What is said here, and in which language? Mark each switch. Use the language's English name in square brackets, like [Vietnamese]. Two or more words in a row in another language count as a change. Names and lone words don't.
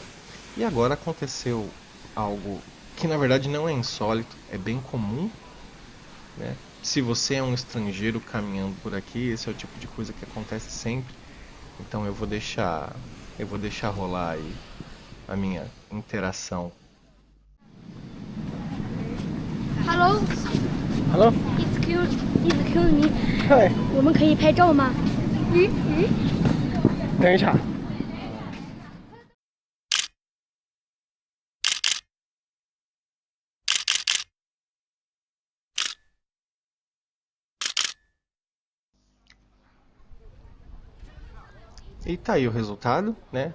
[Portuguese] E agora aconteceu algo que na verdade não é insólito, é bem comum, né? Se você é um estrangeiro caminhando por aqui, esse é o tipo de coisa que acontece sempre. Então eu vou deixar rolar aí a minha interação. [English] Hello, Hello. excuse me， [Chinese] 嗨，我们可以拍照吗？等一下。 [Portuguese] E tá aí o resultado, né?